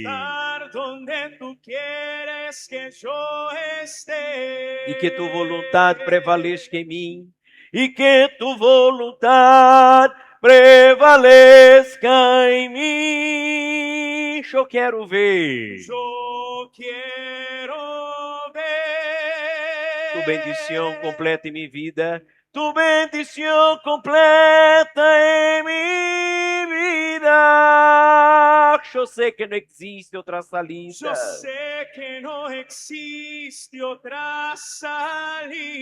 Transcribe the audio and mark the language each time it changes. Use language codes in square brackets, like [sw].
[es] estar donde tú quieres que yo esté. [pt] E que tu vontade prevaleça em mim, e que tu vontade prevaleça em mim. Eu quero ver [es] Yo quiero ver [pt] tu bendição completa em minha vida, tu bendição completa em minha vida. Eu sei que não existe outra saída. [es] Yo sé que no existe otra salida.